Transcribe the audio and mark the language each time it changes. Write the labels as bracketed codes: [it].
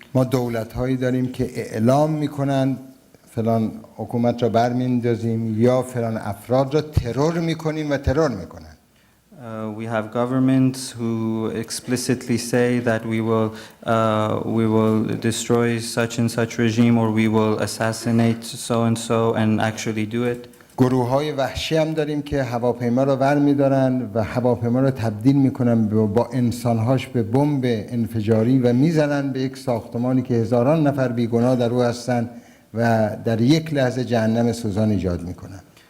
[fa] ما دولت‌هایی داریم که اعلام میکنن فلان حکومت را برمیندازیم یا فلان افراد را ترور میکنیم و ترور میکنن. [en] We have governments who explicitly say that we will destroy such and such regime, or we will assassinate so and actually do it. [fa] گروه‌های وحشی هم داریم که هواپیما را برمی‌دارن و هواپیما را تبدیل می‌کنن با انسان‌هاش به بمب انفجاری و می‌زنن به یک ساختمانی که هزاران نفر بیگناه در او هستند و در یک لحظه جهنم سوزان ایجاد می‌کنن.